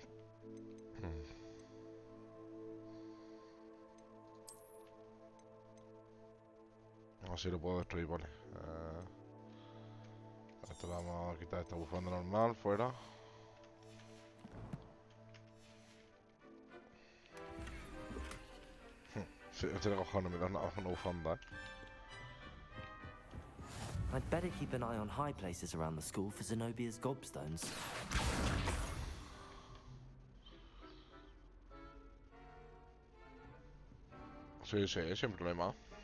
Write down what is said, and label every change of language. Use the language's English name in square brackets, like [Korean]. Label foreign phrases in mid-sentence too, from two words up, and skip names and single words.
[Spanish] Así lo puedo destruir, vale. Esto lo vamos a quitar esta bufanda normal, fuera. Sí, este de cojones me da una bufanda, [English] I'd better keep an eye on high places around the school for Zenobia's gobstones. [Spanish] Sí, sí, sin problema.